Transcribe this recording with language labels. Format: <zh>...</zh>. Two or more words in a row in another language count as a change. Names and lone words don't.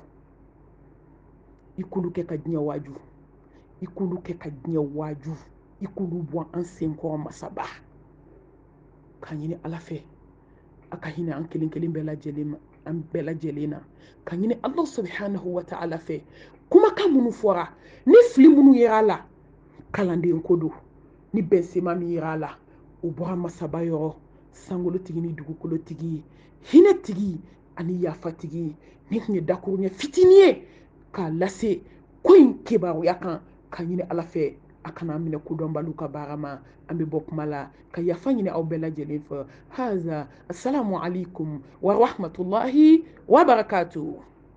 <bm>i k'olu kɛ ka diɲɛ waaju i k'olu kɛ ka diɲɛ waaju i k'olu bɔ an senkɔrɔ masaba ka ɲini ala fɛ a ka hinɛ an kelen kelen bɛɛ lajɛlen ma an bɛɛ lajɛlen na ka ɲini</bm> <ar>الله سبحانه وتعالى</ar> <bm>fɛ kumakan minnu fɔra ni fili minnu yera a la kalanden ko don ni bɛnsema min yera a la o bɔra masaba yɔrɔ sankolotigi ni dugukolotigi hinɛtigi ani yafatigi ni tun ye dakuruɲɛ fitinin ye k'a lase ko in kibaruya kan ka ɲini ala fɛ a kana minɛ kodɔnbaliw ka baara ma an bɛ bɔ kuma la ka yafa ɲini aw bɛɛ lajɛlen fɛ haza</bm> <ar>السلام عليكم ورحمة الله وبركاته</ar>